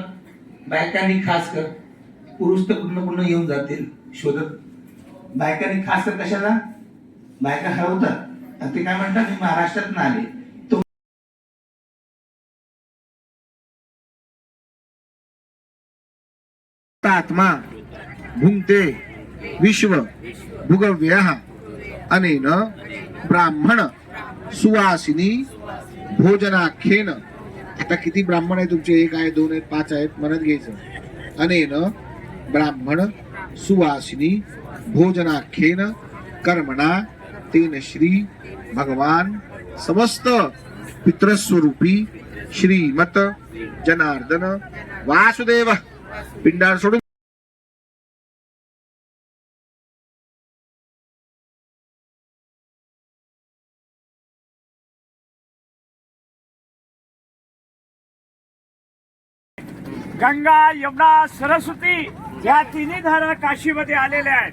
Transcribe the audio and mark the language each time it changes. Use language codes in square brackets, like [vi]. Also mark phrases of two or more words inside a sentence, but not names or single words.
[mr] बायकांनी खास कर, पुरुष तर पूर्ण पूर्ण येऊन जातील शोधत. बायकांनी खास कर कशाला? बायका हरवतात. ते काय म्हणतात, मी महाराष्ट्रात आले [hi] तो आत्मा घुमते [sa] विश्व भुगव्यः अनेन ब्राह्मण सुवासिनी भोजनाख्येन. [mr] आता किती ब्राह्मण आहे तुमचे? 1 आहे, 2 आहेत, 5 आहेत, म्हणत घ्यायचं. [sa] अनेन ब्राह्मण सुवासिनी भोजनाख्येन कर्मणा तेन श्री भगवान समस्त पितृस्वरूपी श्रीमत जनार्दन वासुदेव पिंडार सोडून [mr] गंगा, यमुना, सरस्वती या तिन्ही धारा काशीमध्ये आलेल्या आहेत.